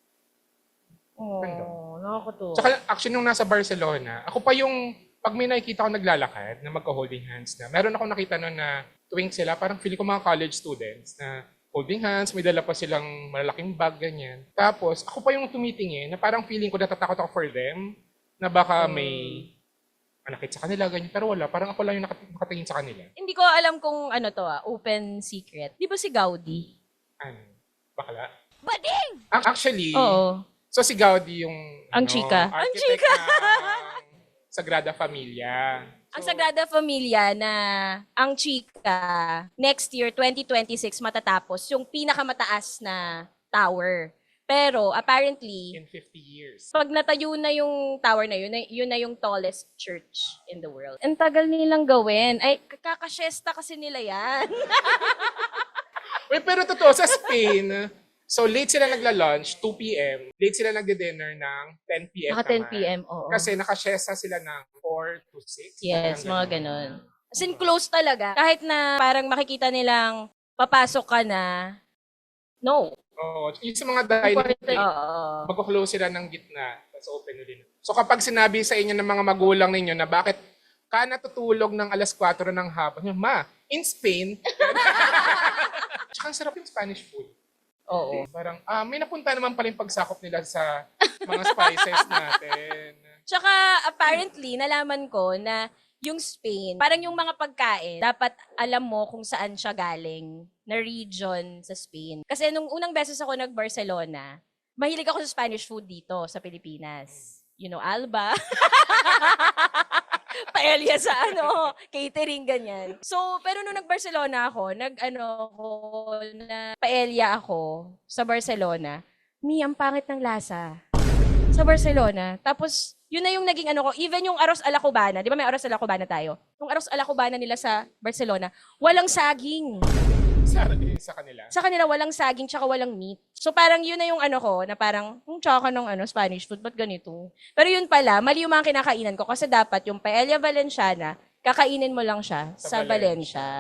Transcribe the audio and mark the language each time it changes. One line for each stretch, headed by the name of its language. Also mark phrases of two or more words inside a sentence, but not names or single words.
Filipino: Oh, nakakatuwa. Tsaka actually nung nasa Barcelona, ako pa yung, pag may nakikita ko naglalakad na magka-
English: holding hands
Filipino: na, meron ako nakita noon na tuwing sila, parang feeling ko mga
English: college students
Filipino: na
English: holding hands,
Filipino: may dala pa silang malalaking bag, ganyan. Tapos ako pa yung tumitingin na parang feeling ko natatakot ako
English: for them,
Filipino: na baka may manakit sa kanila, ganyan. Pero wala, parang ako lang yung nakatingin sa kanila. Hindi ko alam kung
English: open secret.
Filipino: Di ba si Gaudi? Ano? Bakla? Bading! Actually, Oo. so si Gaudi yung Ang chika. Ang architect chika! ng Sagrada Familia. Ang Sagrada Familia na ang chika,
English: next year,
Filipino: 2026, matatapos yung pinakamataas na tower. Pero apparently,
English: In 50 years.
Filipino: pag natayo na yung tower na yun na yung
English: tallest church in the world.
Filipino: Ang tagal nilang gawin. Ay, kakashesta kasi nila yan. Wait, pero totoo, sa Spain, so late sila nagla-lunch, 2 p.m. Late sila nagdi-dinner ng 10 p.m. Naka 10 naman. p.m. Oo. Kasi nakashesta sila ng 4 to 6. Yes, mga ganun.
English: As in, close
Filipino: talaga. Kahit na parang makikita nilang papasok ka na, no. Oo. Yung sa mga dining, Oo. magko-close sila ng gitna, tapos open ulit. So kapag sinabi sa inyo ng mga magulang ninyo na bakit ka natutulog ng alas 4 ng hapon, ma,
English: in Spain,
Filipino: tsaka ang sarap yung
English: Spanish food.
Filipino: Oo. Parang, may napunta naman pala yung pagsakop nila sa mga spices natin. Tsaka apparently, nalaman ko na yung Spain, parang yung mga pagkain, dapat alam mo kung saan siya galing na region sa Spain. Kasi nung unang beses ako nag-Barcelona, mahilig ako sa Spanish food dito sa Pilipinas.
English: You know,
Filipino: Alba. Paella sa catering, ganyan. So, pero nung nag-Barcelona ako, na paella ako sa Barcelona, ang pangit ng lasa. Sa Barcelona. Tapos, yun na yung naging ko, even yung
Spanish: arroz a la cubana,
Filipino: di ba may
Spanish: arroz a la cubana
Filipino: tayo? Yung
Spanish: arroz a la cubana
Filipino: nila sa Barcelona, walang saging. Sa kanila. Sa kanila, walang saging tsaka walang meat. So parang yun na yung ko, na parang, tsaka ng
English: Spanish food,
Filipino: ba't ganito? Pero yun pala, mali yung mga kinakainan ko kasi dapat yung
Spanish: paella valenciana,
Filipino: kakainin mo lang siya sa Valencia.